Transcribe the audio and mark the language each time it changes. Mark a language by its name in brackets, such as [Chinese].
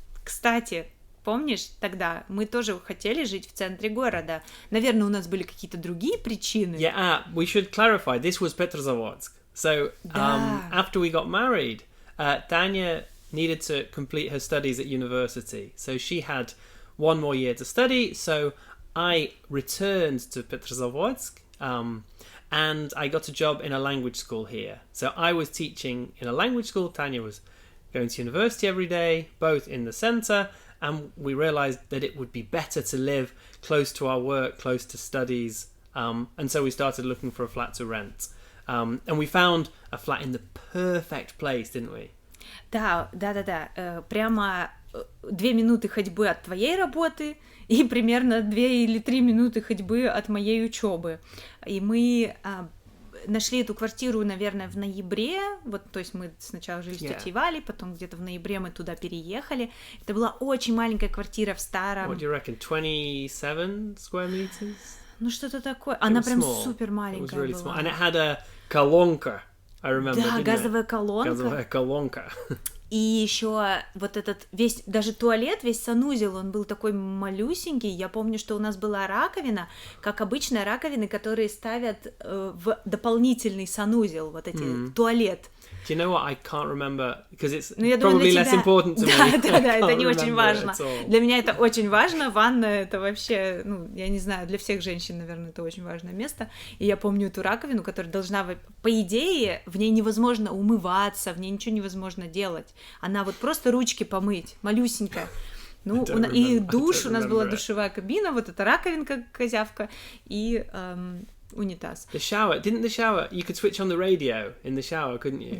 [Russian] Кстати, помнишь, тогда мы тоже хотели жить в центре города. Наверное, у нас были какие-то другие причины. [English] Yeah, we should clarify. This was Petrozavodsk. So, after we got married, Tanya needed to complete her studies at university. So she had one more year to study. So I returned to Petrozavodsk, and I got a job in a language school here. So I was teaching in a language school. Tanya was going to university every day, both in the centre, and we realised that it would be better to live close to our work, close to studies, and so we started looking for a flat to rent. And we found a flat in the perfect place, didn't we? [Russian] Да. Прямо 2 минуты ходьбы от твоей работы и примерно 2 или 3 минуты ходьбы от моей учебы. И мы нашли эту квартиру, наверное, в ноябре. Вот, то есть мы сначала жили с тетей Валей, потом где-то в ноябре мы туда переехали. Это была очень маленькая квартира в старом... [English] What do you reckon, 27 square meters? [Russian] Ну, что-то такое. Она прям супер маленькая [English] really [Russian] была. [English] And it had a колонка, I remember, [Russian] Да, газовая колонка. Газовая колонка. И еще вот этот весь, даже туалет, весь санузел, он был такой малюсенький. Я помню, что у нас была раковина, как обычные раковины, которые ставят в дополнительный санузел, вот эти, туалет. [English] Do you know what? I can't remember, because it's [Russian] думаю, [English] probably less important to me. [Russian] Да, это не очень важно. Для меня это очень важно. Ванна — это вообще, я не знаю, для всех женщин, наверное, это очень важное место. И я помню эту раковину, которая должна, по идее, в ней невозможно умываться, в ней ничего невозможно делать. Она вот просто ручки помыть, малюсенькая. И душ, у нас была душевая кабина, вот эта раковинка, козявка, и... унитаз. [English] The shower, you could switch on the radio in the shower, couldn't you?